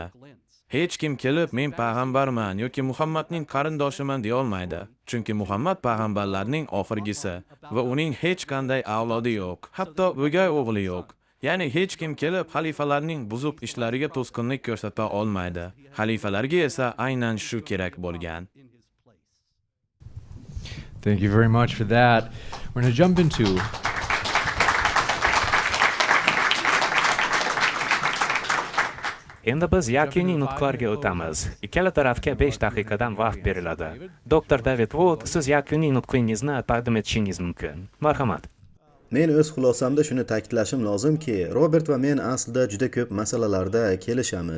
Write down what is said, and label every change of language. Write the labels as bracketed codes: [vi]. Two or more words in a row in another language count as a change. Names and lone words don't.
[uz] Hech kim kelib men payg'ambarman yoki Muhammadning qarindoshiman deya olmaydi. Chunki Muhammad payg'ambarlarning oxirgisi va uning hech qanday avlodi yo'q, hatto o'gay o'g'li yo'q. Ya'ni hech kim kelib xalifalarning buzuq ishlariga to'sqinlik ko'rsata olmaydi. Xalifalarga esa aynan shu kerak bo'lgan. [en] Thank you very much for that. We're going to jump into [uz] Endi biz yakuniy nutqlarga o'tamiz. Ikkala tarafga 5 daqiqadan vaqt beriladi. Dr. David Wood, siz yakuniy nutqingizni taqdim etishingiz mumkin. Marhamat. Men o'z xulosamda shuni ta'kidlashim lozimki, Robert va men aslida juda ko'p masalalarda kelishamiz.